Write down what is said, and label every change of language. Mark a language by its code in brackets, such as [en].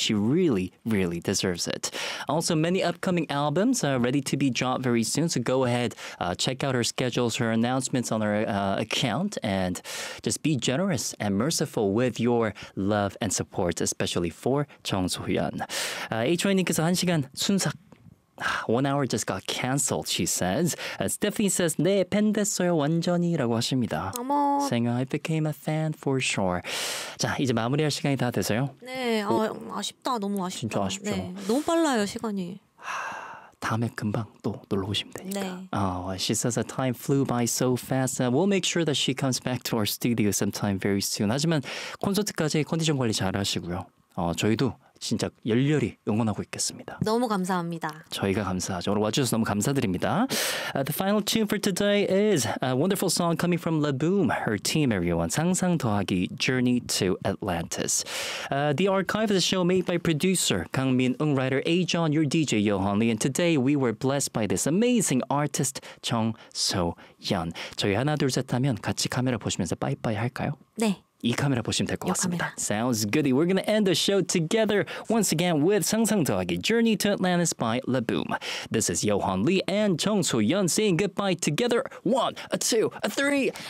[en] She really, really deserves it. Also, many upcoming albums are ready to be dropped very soon. So go ahead, check out her schedules, her announcements on her account. And just be generous and merciful with your love and support, especially for 정소연. [ko] H.Y.님께서 한 시간 순삭. [en] One hour just got cancelled, she says. Stephanie says, [ko] 네, 팬 됐어요, 완전히, 라고 하십니다. 어머. [en] Saying, I became a fan for sure. [ko] 자, 이제 마무리할 시간이 다 되세요? 네, 아쉽다, 너무 아쉽다. 진짜 아쉽죠? 네, 너무 빨라요, 시간이. 다음에 금방 또 놀러 오시면 되니까. 네. [en] Oh, she says that time flew by so fast. We'll make sure that she comes back to our studio sometime very soon. [ko] 하지만 콘서트까지 컨디션 관리 잘 하시고요. 저희도 진짜 열렬히 응원하고 있겠습니다. 너무 감사합니다. 저희가 감사하죠. 오늘 와주셔서 너무 감사드립니다. [en] The final tune for today is a wonderful song coming from LaBoom, her team, everyone. 상상 더하기, Journey to Atlantis. The archive of the show made by producer Kang Min-eung, writer A-John, your DJ Yohan Lee. And today we were blessed by this amazing artist, 정소연. [ko] 저희 하나 둘 셋 하면 같이 카메라 보시면서 빠이빠이 할까요? 네. 이 카메라 보시면 될 것 같습니다. [en] Sounds goody. We're going to end the show together once again with 상상 더하기 Journey to Atlantis by LaBoom. This is Yohan Lee and 정소연 saying goodbye together. One, a two, a three.